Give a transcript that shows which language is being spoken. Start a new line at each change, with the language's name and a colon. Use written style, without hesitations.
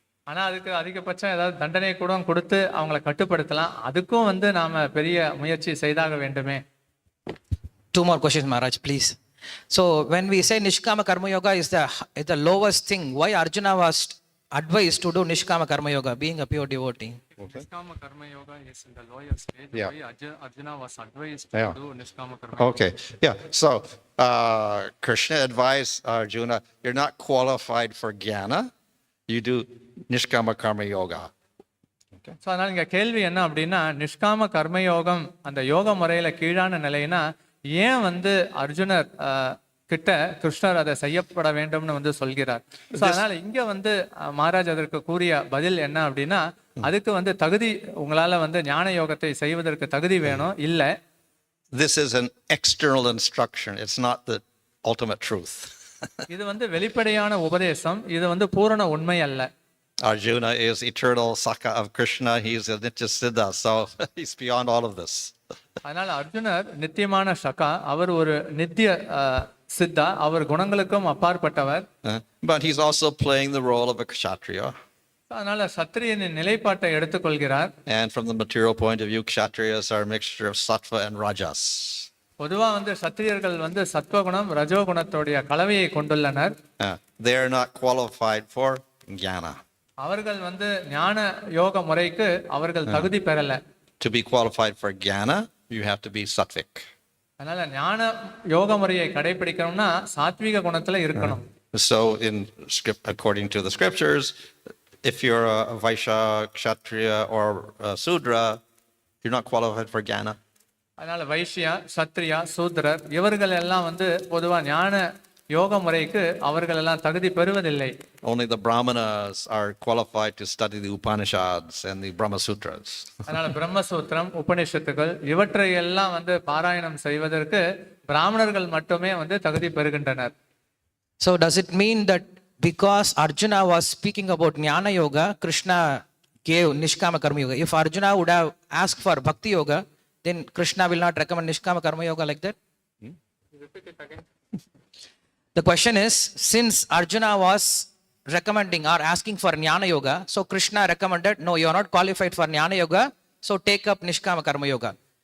Tamil: ஆனா அதுக்கு அதிகபட்சம் ஏதாவது தண்டனை கூட கொடுத்து அவங்களை கட்டுப்படுத்தலாம். அதுக்கும் வந்து நாம பெரிய முயற்சி செய்தாக வேண்டுமே.
English: Two more questions, Maharaj, please. So when we say Nishkama Karma Yoga is the lowest thing, why Arjuna was advised to do Nishkama Karma Yoga, being a pure devotee? Nishkama Karma Yoga is in the lower stage. Yeah. Why Arjuna was advised to do Nishkama Karma Yoga? Okay, yeah. So Krishna advised Arjuna, you're not qualified for jnana, you do Nishkama Karma Yoga.
Tamil: So அதனால இங்க கேள்வி என்ன அப்படின்னா நிஷ்காம கர்மயோகம் அந்த யோக முறையில கீழான நிலைனா ஏன் வந்து அர்ஜுனர் கிட்ட கிருஷ்ணர் அதை செய்யப்பட வேண்டும்னு வந்து சொல்கிறார். ஸோ அதனால இங்க வந்து மகாராஜ் அதற்கு கூறிய பதில் என்ன அப்படின்னா அதுக்கு வந்து தகுதி உங்களால வந்து ஞான யோகத்தை செய்வதற்கு தகுதி வேணும் இல்ல.
English: This is an external instruction. It's not the ultimate truth.
Tamil: இது வந்து வெளிப்படையான உபதேசம், இது வந்து பூரண உண்மை அல்ல.
English: Arjuna is eternal Saka of Krishna. He's a Nitya Siddha, so he's beyond all of this.
Tamil: அதனால அர்ஜுனர் நித்தியமான சகா, அவர் ஒரு நித்திய சித்தா, அவர் குணங்களுக்கும் அப்பாற்பட்டவர்.
English: But he's also playing the role of a kshatriya.
Tamil: அதனால சத்திரியனின் நிலைப்பாட்டை எடுத்துக்கொள்கிறார்.
English: And from the material point of view, kshatriyas are a mixture of sattva and rajas.
Tamil: பொதுவா வந்து சத்திரியர்கள் வந்து சத்வகுணம் ரஜோகுணத்தோடைய கலவையை கொண்டுள்ளனர்.
English: They are not qualified for jnana.
Tamil: அவர்கள் வந்து ஞான யோக முறைக்கு அவர்கள் தகுதி பெறல.
English: To be qualified for jnana, you have to be sattvic.
Tamil: அதனால ஞான யோக முறையை கடைபிடிக்கணும்னா சாத்விக குணத்துல இருக்கணும்.
English: So according to the scriptures, if you're a Vaishya, Kshatriya or a Sudra, you're not qualified for Jnana.
Tamil: அதனால வைஷ்யா, சத்ரியா, சூத்ரர் இவர்கள் எல்லாம் பொதுவா ஞான யோக முறைக்கு அவர்கள் எல்லாம் தகுதி பெறுவதில்லை.
English: Only the Brahmanas are qualified to study the Upanishads and the Brahma Sutras.
Tamil: அதனால பிரம்மசூத்திரம், உபநிஷத்துகள் இவற்றை எல்லாம் பாராயணம் செய்வதற்கு பிராமணர்கள் மட்டுமே தகுதி பெறுகின்றனர்.
English: So does it mean that because Arjuna was speaking about Jnana Yoga, Krishna gave Nishkama Karma Yoga? If Arjuna would have asked for Bhakti Yoga, then Krishna will not recommend Nishkama Karma Yoga like that? Repeat it again. The question is, since Arjuna was recommending or asking for Jnana Yoga, so Krishna recommended, no, you are not qualified for Jnana Yoga, so take up Nishkama Karma Yoga.